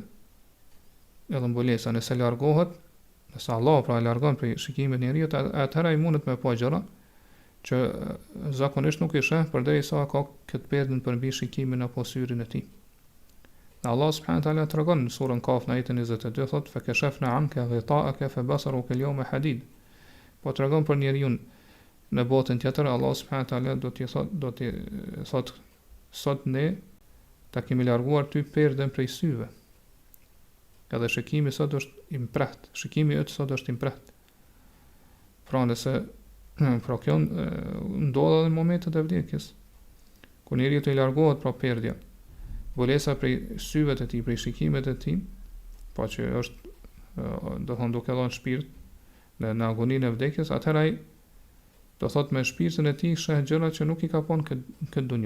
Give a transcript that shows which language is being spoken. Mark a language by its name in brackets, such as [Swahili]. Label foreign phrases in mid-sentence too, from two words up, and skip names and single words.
[Albanian] Edhe mbulesa nëse largohet, nëse Allah pra e largon prej shikimit njeriut, atëherë ai mundet me pa gjëra që zakonisht nuk i sheh përderisa ka këtë perdën përmbi shikimin apo syrin e tij. Allah [Arabic] سبحانه وتعالى [Albanian] tregon në surën Kaf në ajetin 22 thotë [Arabic] فكشفنا عنك غطاءك فبصرك اليوم حديد. [Albanian] Po tregon për njeriu në botën tjetër, Allah [Arabic] سبحانه وتعالى [Albanian] do t'i thotë sot ne ta kemi larguar ty perdën prej syve. Edhe shikimi sot është i mprehtë, shikimi yt sot është i mprehtë. Pra nëse pra kjo ndodh edhe në momentet e vdekjes, kur njeriu të largohet pra perdja, mbulesa prej syve të tij, prej shikimet të tij, pa që është do thonë duke dhënë shpirt në agoninë e vdekjes, atëherë ai do thotë me shpirtin e tij sheh gjëra që nuk i ka pun këtë dunjë.